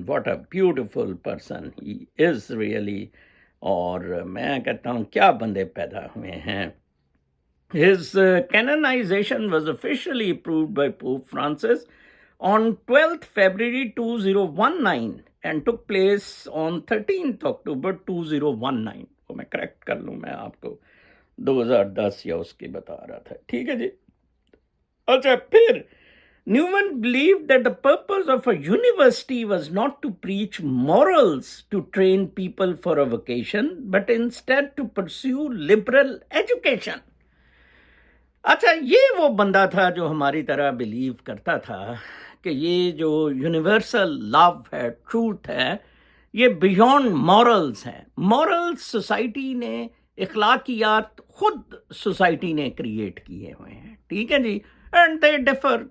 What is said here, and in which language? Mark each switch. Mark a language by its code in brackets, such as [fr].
[en] What a beautiful person he is really. [ur] اور میں کہتا ہوں کیا بندے پیدا ہوئے ہیں. [en] His canonization was officially approved by Pope Francis on 12th February 2019 and took place on 13th October 2019. [ur] تو میں کریکٹ کر لوں، میں آپ کو 2010 یا اس کی بتا رہا تھا، ٹھیک ہے جی. [en] اچھا، پھر Newman believed that the purpose of a university was not to preach morals to train people for a vocation, but instead to pursue liberal education. [ur] اچھا، یہ وہ بندہ تھا جو ہماری طرح بلیو کرتا تھا کہ یہ جو یونیورسل لو ہے، ٹروتھ ہے، یہ بیونڈ مورلز ہے. مورلز سوسائٹی نے، اخلاقیات خود سوسائٹی نے کریٹ کیے ہوئے ہیں، ٹھیک ہے جی. [en] And they differ.